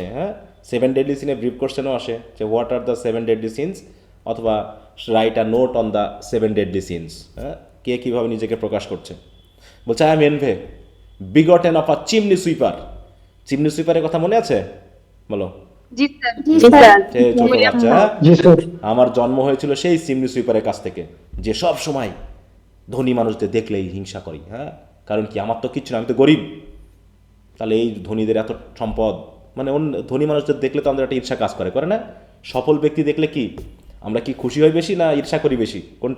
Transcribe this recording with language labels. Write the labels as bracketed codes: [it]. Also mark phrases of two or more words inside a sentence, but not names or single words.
[en] হ্যাঁ, 7 deadly sine brief questiono [bn] আসে যে [en] what are the 7 deadly sins, অথবা write a note on the 7 deadly sins. [bn] হ্যাঁ, কে কীভাবে নিজেকে প্রকাশ করছে। [en] বলছে I am envy, begotten of a chimney sweeper. chimney sweeperের [bn] কথা মনে আছে, বলো? [hi] जी सर जी जी सर। सर [bn] সে ছোট [hi] मुझे [bn] বাচ্চা, হ্যাঁ? জি স্যার। আমার জন্ম হয়েছিল সেই [en] chimney sweeperের [bn] কাছ থেকে, যে সব সময় ধনী মানুষদের দেখলেই হিংসা করি, হ্যাঁ, কারণ কি আমার তো কিচ্ছু না, আমি তো গরিব। তাহলে এই ধনীদের এত সম্পদ, মানে অন্য ধনী মানুষদের দেখলে তো আমাদের একটা ঈর্ষা কাজ করে, করে না? সফল ব্যক্তি দেখলে কি আমরা কি খুশি হই বেশি না ঈর্ষা করি বেশি, কোনটা?